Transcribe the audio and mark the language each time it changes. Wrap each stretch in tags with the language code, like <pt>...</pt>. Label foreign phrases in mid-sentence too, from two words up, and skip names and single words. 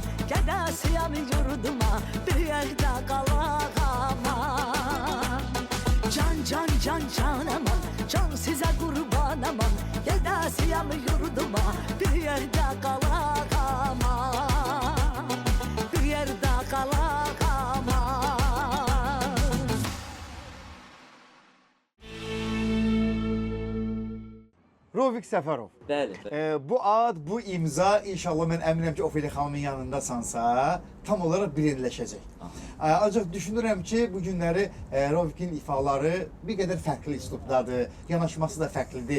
<tr>Gedesiyem yurduma, bir yerde kalak aman. Can aman, can size kurban aman. Gedesiyem yurduma, bir yerde kalak aman. Bir yerde kalak aman.</tr> <az>Rovik Səfərov. Bəli. Bu ad, bu imza inşallah mən əminəm ki, Ofeliya xanımın yanındasansa tam olaraq bilinləşəcək. Ancaq düşünürəm ki, bu günləri Rovikin ifaları bir qədər fərqli üslubdadır, yanaşması da fərqlidir.</az>